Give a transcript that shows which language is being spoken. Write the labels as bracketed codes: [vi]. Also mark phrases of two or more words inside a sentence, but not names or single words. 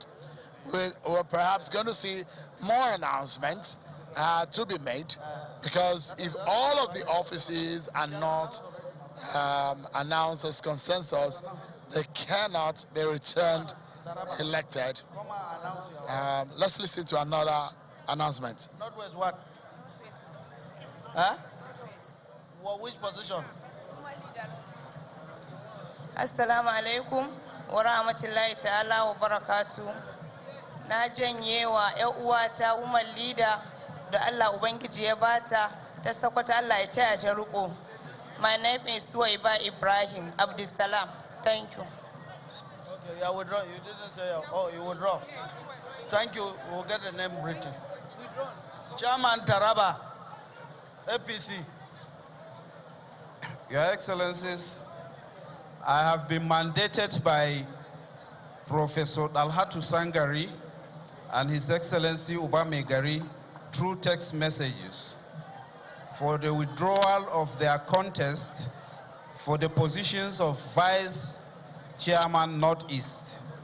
[en] We're perhaps going to see more announcements to be made, because if all of the offices are not announced as consensus, they cannot be returned elected. Let's listen to another announcement. Northwest what? Huh? Well, which position? [ar] السلام عليكم ورحمة الله تعالى وبركاته. [ha] Na janye wa ƴan uwata [en] woman leader [ha] da Allah Ubangiji ya bata ta sakwata Allah ya taya ta riko. [en] My name is Suwaiba Ibrahim Abdisalam. Thank you. Okay, you withdraw. You didn't say, oh, you withdraw. Thank you. We'll get the name written. Chairman Taraba, APC. Your Excellencies, I have been mandated by Professor Dalhatu Sangari and His Excellency Ubamegari through text messages for the withdrawal of their contest for the positions of Vice Chairman Northeast.